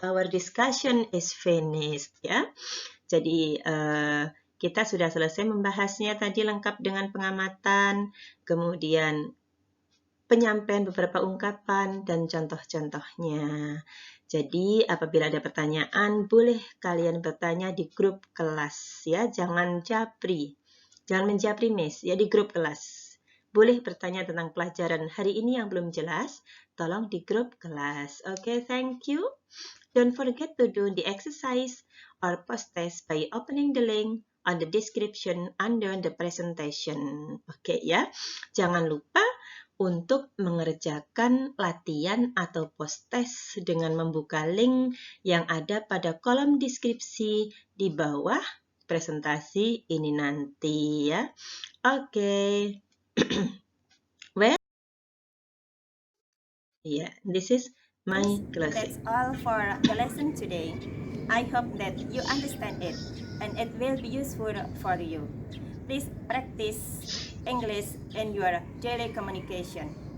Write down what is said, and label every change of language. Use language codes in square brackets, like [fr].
[en] Our discussion is finished, ya. [id] Jadi kita sudah selesai membahasnya tadi lengkap dengan pengamatan, kemudian penyampaian beberapa ungkapan dan contoh-contohnya. Jadi apabila ada pertanyaan, boleh kalian bertanya di grup kelas ya, jangan japri. Jangan menjapri Miss ya di grup kelas. Boleh bertanya tentang pelajaran hari ini yang belum jelas, tolong di grup kelas. [en] Okay, thank you. Don't forget to do the exercise or post-test by opening the link on the description under the presentation. [id] Oke ya, jangan lupa untuk mengerjakan latihan atau post-test dengan membuka link yang ada pada kolom deskripsi di bawah presentasi ini nanti ya. Oke. [en] Well, yeah, this is my closing. That's all for the lesson today. I hope that you understand it and it will be useful for you. Please practice English in your daily communication.